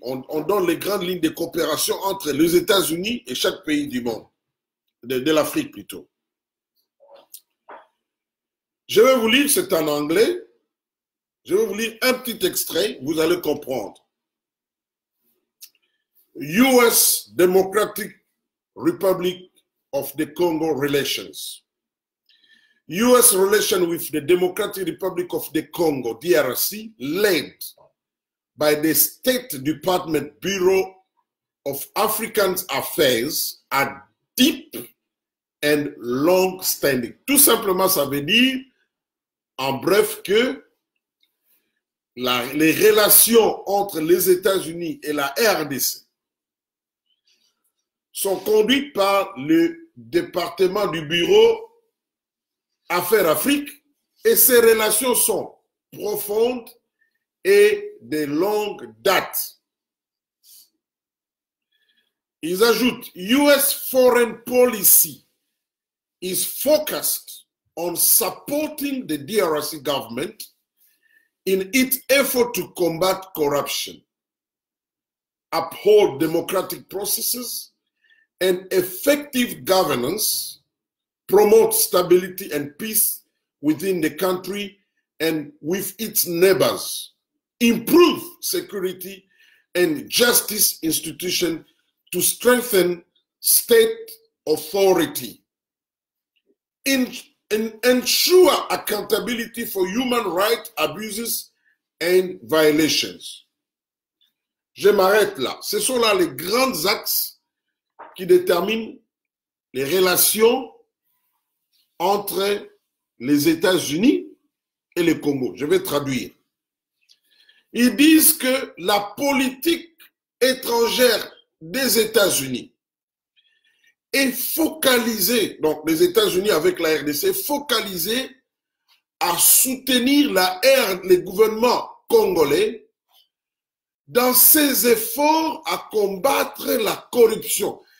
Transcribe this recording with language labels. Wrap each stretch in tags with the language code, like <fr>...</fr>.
<fr>On donne les grandes lignes de coopération entre les États-Unis et chaque pays du monde, de l'Afrique plutôt. Je vais vous lire, c'est en anglais. Je vais vous lire un petit extrait, vous allez comprendre.</fr> <en>US Democratic Republic of the Congo relations. US relations with the Democratic Republic of the Congo, DRC, led by the State Department Bureau of African Affairs are deep and long-standing.</en> <fr>Tout simplement, ça veut dire, en bref, que les relations entre les États-Unis et la RDC sont conduites par le département du bureau Affaires Afrique et ces relations sont profondes et de longue date. Ils ajoutent,</fr> <en>US foreign policy is focused on supporting the DRC government in its effort to combat corruption, uphold democratic processes and effective governance, promote stability and peace within the country and with its neighbors, improve security and justice institutions to strengthen state authority, ensure accountability for human rights abuses and violations.</en> <fr>Je m'arrête là. Ce sont là les grands axes qui déterminent les relations entre les États-Unis et le Congo. Je vais traduire. Ils disent que la politique étrangère des États-Unis est focalisée, donc les États-Unis avec la RDC, focalisée à soutenir le gouvernement congolais dans ses efforts à combattre la corruption.</fr>